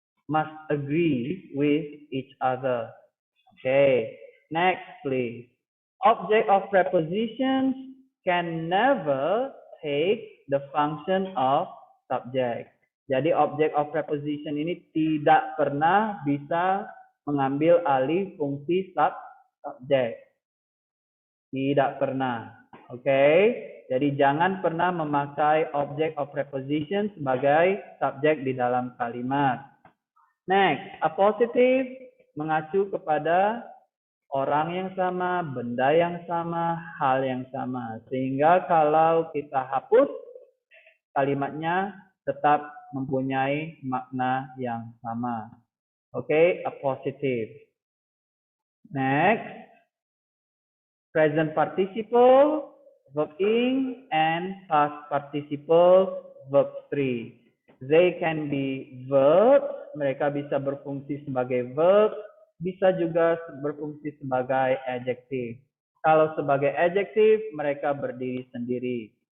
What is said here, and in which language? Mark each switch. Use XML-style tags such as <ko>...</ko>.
<en>Must agree with each other. Okay. Next, please. Object of prepositions can never take the function of subject.</en> <id>Jadi object of preposition ini tidak pernah bisa mengambil alih fungsi subjek. Tidak pernah. Oke. Jadi jangan pernah memakai object of preposition sebagai subjek di dalam kalimat. Next, a positive mengacu kepada orang yang sama, benda yang sama, hal yang sama. Sehingga kalau kita hapus, kalimatnya tetap mempunyai makna yang sama. Oke, a positive.</id> <en>Next, present participle, verb ing, and past participle, verb 3. They can be verbs,</en> <id>mereka bisa berfungsi sebagai verb, bisa juga berfungsi sebagai adjective. Kalau sebagai adjective, mereka berdiri sendiri.</id>